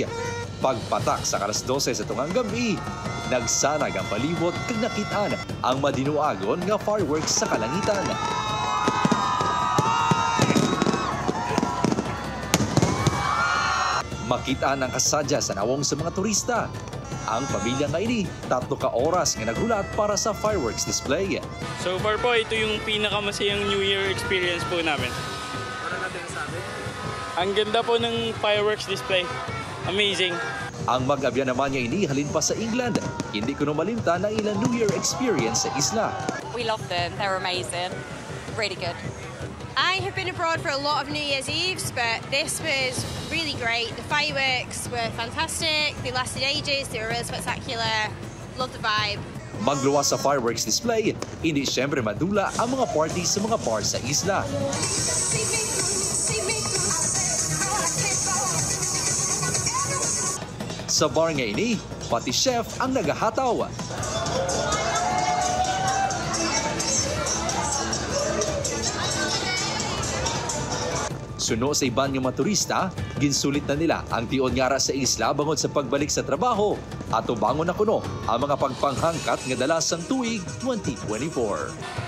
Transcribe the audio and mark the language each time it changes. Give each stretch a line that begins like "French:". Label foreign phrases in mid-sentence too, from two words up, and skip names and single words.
Hiligaynon: Pagpatak sa alas 12 sa tungang gabi, nagsanag ang palibot kag nakitaan ang madinuagon nga fireworks sa kalangitan. Makitaan ang kasadya sa nawong sa mga turista. Ang pamilya nga ini, 3 ka oras nga naghulat para sa
English: fireworks display. So far
Filipino: po, ito yung pinakamasayang
English: New Year experience
Filipino: po namin. Ang ganda po ng
English: fireworks display. Amazing.
Hiligaynon: Ang mag-abya naman niya ini halin pa sa England. Hindi ko malimta na ilang
English: New Year experience
Hiligaynon: sa isla.
English: We love them. They're amazing. Really good. I have been abroad for a lot of New Year's Eves, but this was really great. The fireworks were fantastic. They lasted ages. They were really spectacular. Love the vibe.
Hiligaynon: Magluwas sa
English: fireworks display,
Hiligaynon: hindi siyempre madula ang mga parties sa mga bar sa isla. Sa bar nga ini, pati chef ang nagahataw. Suno sa iban ng mga turista, ginsulit na nila ang tion ngara sa isla bangod sa pagbalik sa trabaho at ubangon na kuno ang mga pagpanghangkat nga dalasang tuig 2024.